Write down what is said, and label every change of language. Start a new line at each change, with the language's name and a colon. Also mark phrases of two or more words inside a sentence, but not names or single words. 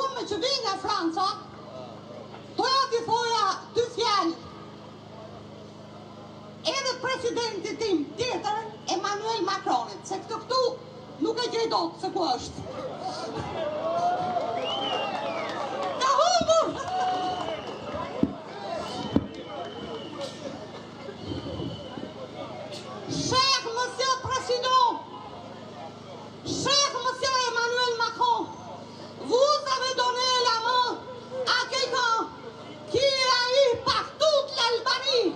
Albanian: që vi nga Franca, doja t'i thoja dy fjalë. Edhe presidenti tim tjetër, Emmanuel Macronit, se këtë këtu nuk e gjej dot se ku është. Ka humbur!
French: Cher Monsieur Président, cher Monsieur Emmanuel Macron, vous avez donné la main à quelqu'un qui a eu par toute l'Albanie.